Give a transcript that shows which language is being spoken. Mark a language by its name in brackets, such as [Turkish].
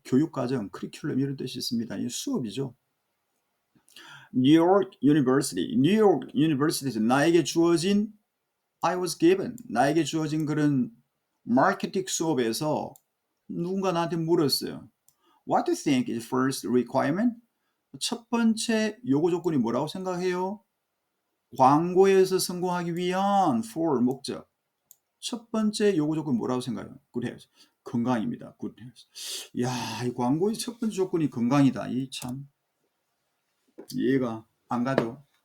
[Korean] 교육과정, 커리큘럼 이런 뜻이 있습니다. 이 수업이죠. New York University에서 나에게 주어진 [English] I was given, [Korean] 나에게 주어진 그런 마케팅 수업에서 누군가 나한테 물었어요. [English] What do you think is first requirement? [Korean] 첫 번째 요구 조건이 뭐라고 생각해요? 광고에서 성공하기 위한 for 목적. 첫 번째 요구 조건이 뭐라고 생각해요? [English] Good health. [Korean] 건강입니다. [English] Good health. [Korean] 야, 이 광고의 첫 번째 조건이 건강이다. 이 참 이해가 안 가죠.